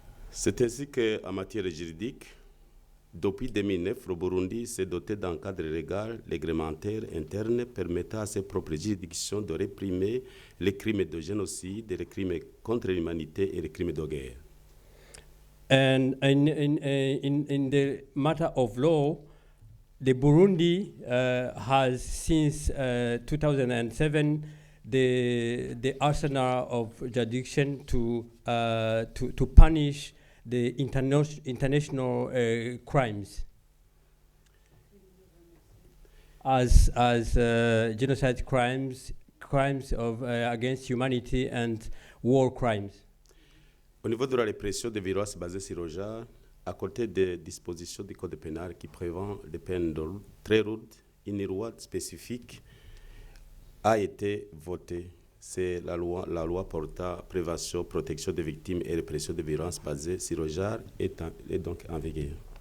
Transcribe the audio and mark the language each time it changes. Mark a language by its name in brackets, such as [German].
[French] C'est ainsi qu'en matière juridique, depuis 2009, le Burundi s'est doté d'un cadre légal, réglementaire interne permettant à ses propres juridictions de réprimer les crimes de génocide, les crimes contre l'humanité et les crimes de guerre. [English] And in the matter of law, the Burundi has since 2007 the arsenal of jurisdiction to punish the international crimes as genocide crimes of against humanity and war crimes. [French] Au niveau de la répression des violences basées sur le genre, à côté des dispositions du Code pénal qui prévoient des peines très lourdes, une loi spécifique a été votée. C'est la loi portant prévention, protection des victimes et répression des violences basées sur le genre est donc en vigueur.